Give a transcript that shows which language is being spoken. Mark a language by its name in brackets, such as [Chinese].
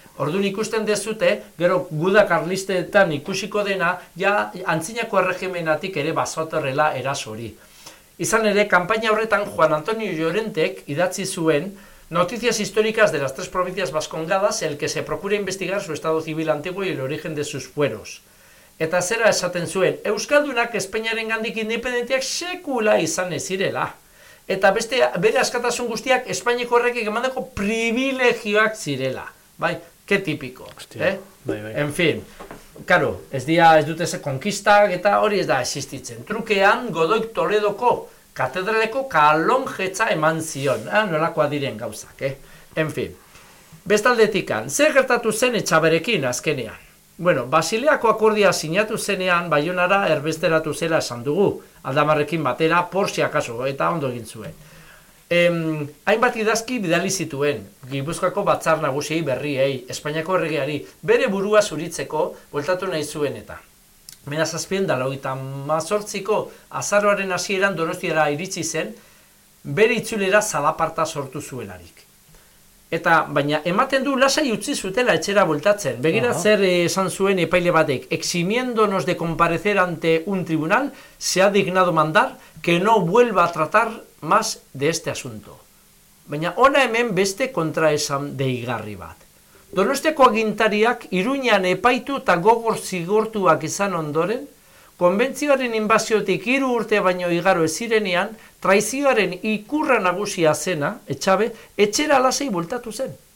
[Basque] Orduan ikusten dezute, gero guda karlistetan ikusiko dena, ja antzinako erregimenatik ere bazotorrela eraso hori. Izan ere, kanpaina horretan Juan Antonio Llorentek idatzi zuen [Spanish] Noticias históricas de las tres provincias vascongadas, el que se procura investigar su estado civil antiguo y el origen de sus fueros. [Basque] Eta zera esaten zuen, euskaldunak Espainiaren gandik independenteak sekula izan ezirela. Eta beste bere askatasun guztiak Espainiako errekik emandako privilegioak zirela. Bai, ke tipiko, hostia, eh? Bai, bai. [Spanish] En fin, claro, [Basque] ez dute ze konkistak eta hori ez da existitzen. Trukean, Godoik Toledoko katedraleko kalonjetza eman zion, eh? Nolakoa diren gauzak, eh? [Spanish] En fin, [Basque] bestaldetikan, zer gertatu zen Etxaberekin azkenean? Bueno, Basileako akordia sinatu zenean, Baionara erbesteratu zela esan dugu, Aldamarrekin batera, Porsia kaso, eta ondo egin zuen. Hainbat idazki bidali zituen, Gipuzkoako batzar nagusiei berriei, Espainiako erregeari, bere burua zuritzeko, bueltatu nahi zuen eta. Mena zazpien da, 1918ko azaroaren hasieran Donostiara iritsi zen, bere itzulera zalaparta sortu zuelarik. Eta, baina, ematen du lasai utzi zutela etxera bueltatzen. Begira zer esan zuen epaile batek, [Spanish] eximiéndonos de comparecer ante un tribunal, se ha dignado mandar que no vuelva a tratar más de este asunto. [Basque] Baina, ona hemen beste kontraesan deigarri bat. Donostiako agintariak Iruñan epaitu eta gogor zigortuak izan ondoren, konbentzioaren inbaziotik hiru urte baino igaro ezirenean, traizioaren ikurra nagusia zena, Etxabe, etxera lasei bultatu zen.